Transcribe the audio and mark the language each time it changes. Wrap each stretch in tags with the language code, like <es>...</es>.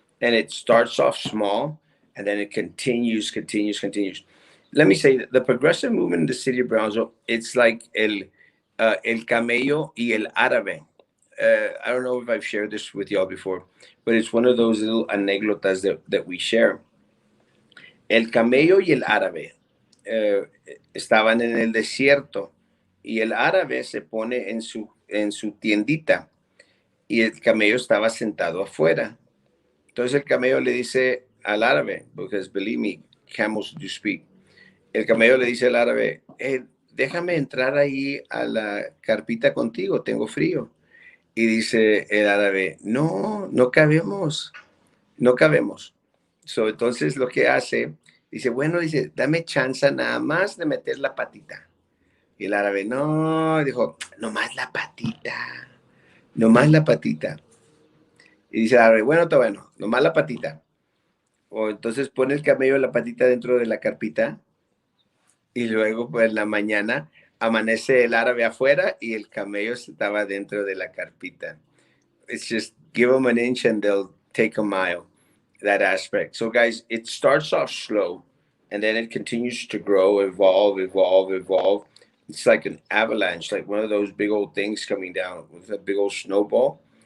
<en>And it starts off small and then it continues, continues, continues. Let me say that the progressive movement in the city of Brownsville, it's like el camello y el árabe. I don't know if I've shared this with y'all before, but it's one of those little anécdotas that we share.</en> <es>El camello y el árabe estaban en el desierto y el árabe se pone en su tiendita y el camello estaba sentado afuera. Entonces el camello le dice al árabe, because believe me, camels do speak. El camello le dice al árabe, déjame entrar ahí a la carpita contigo, tengo frío. Y dice el árabe, no, no cabemos, no cabemos. So, entonces lo que hace, dice, bueno, dice, dame chance nada más de meter la patita. Y el árabe, no, dijo, nomás la patita, nomás la patita. Y dice el árabe, bueno, está bueno, nomás la patita. O entonces pone el camello la patita dentro de la carpita y luego pues en la mañana amanece el árabe afuera y el camello estaba dentro de la carpita.</es> <en>It's just give them an inch and they'll take a mile, that aspect. So guys, it starts off slow and then it continues to grow, evolve, evolve, evolve. It's like an avalanche, like one of those big old things coming down with a big old snowball.</en>